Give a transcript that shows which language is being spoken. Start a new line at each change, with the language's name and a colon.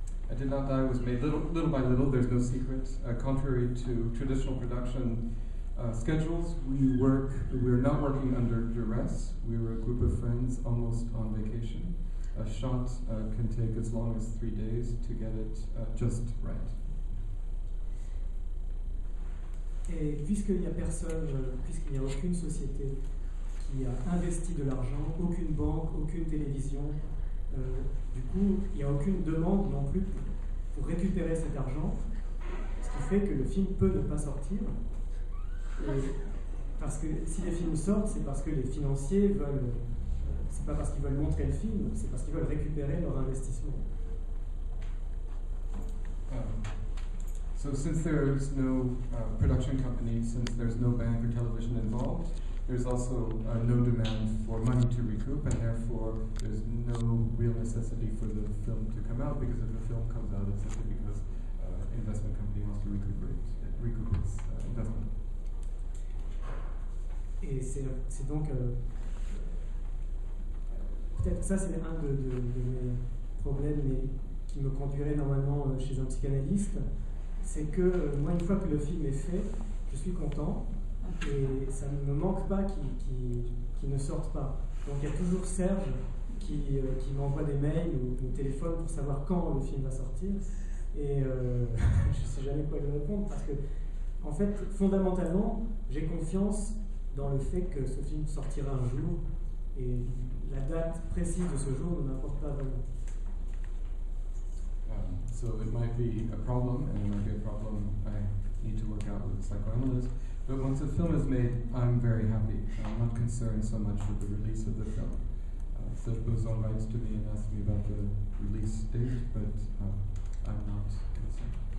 English: I Did Not Die was made little by little. There's no secret. Contrary to traditional production schedules, we're not working under duress. We were a group of friends almost on vacation. A shot can take as long as 3 days to get it just right.
French: Et puisqu'il n'y a personne, puisqu'il n'y a aucune société qui a investi de l'argent, aucune banque, aucune télévision, du coup, il n'y a aucune demande non plus pour récupérer cet argent, ce qui fait que le film peut ne pas sortir. Parce que si les films sortent, c'est parce que les financiers veulent, c'est pas parce qu'ils veulent montrer le film, c'est parce qu'ils veulent récupérer leur investissement.
English: So since there's no production company, since there's no bank or television involved, there's also no demand for money to recoup, and therefore there's no real necessity for the film to come out, because if the film comes out, it's simply because investment company wants to recoup its investment.
French: Et c'est donc peut-être ça c'est un de mes problèmes, mais qui me conduirait normalement chez un psychanalyste, c'est que moi, une fois que le film est fait, je suis content et ça ne me manque pas qu'il ne sorte pas. Donc il y a toujours Serge qui m'envoie des mails ou me téléphone pour savoir quand le film va sortir, et je ne sais jamais quoi lui répondre, parce que en fait, fondamentalement, j'ai confiance dans le fait que ce film sortira un jour, et la date précise de ce jour ne m'importe pas vraiment.
English: So it might be a problem, and it might be a problem I need to work out with a psychoanalyst. But once the film is made, I'm very happy. I'm not concerned so much with the release of the film. Serge Bozon writes to me and asks me about the release date, but I'm not concerned.